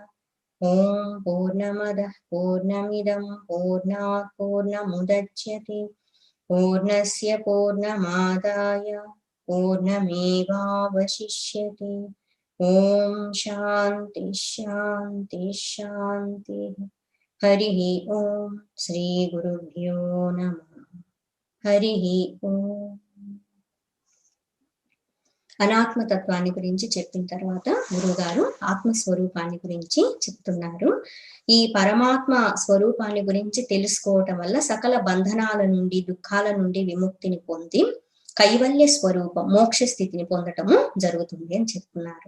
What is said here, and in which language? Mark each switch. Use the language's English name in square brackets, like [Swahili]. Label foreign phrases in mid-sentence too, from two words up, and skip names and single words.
[Sanskrit] ॐ पूर्णमदः पूर्णमिदं पूर्णात् पूर्णमुदच्यते पूर्णस्य पूर्णमादाय पूर्णमेवावशिष्यते. ॐ शान्तिः शान्तिः शान्तिः. हरिः ॐ। श्री गुरुभ्यो नमः. हरिः ॐ. [Telugu] అనాత్మతత్వాన్ని గురించి చెప్పిన తర్వాత గురువుగారు ఆత్మస్వరూపాన్ని గురించి చెప్తున్నారు. ఈ పరమాత్మ స్వరూపాన్ని గురించి తెలుసుకోవటం వల్ల సకల బంధనాల నుండి, దుఃఖాల నుండి విముక్తిని పొంది కైవల్య స్వరూపం, మోక్ష స్థితిని పొందటము జరుగుతుంది అని చెప్తున్నారు.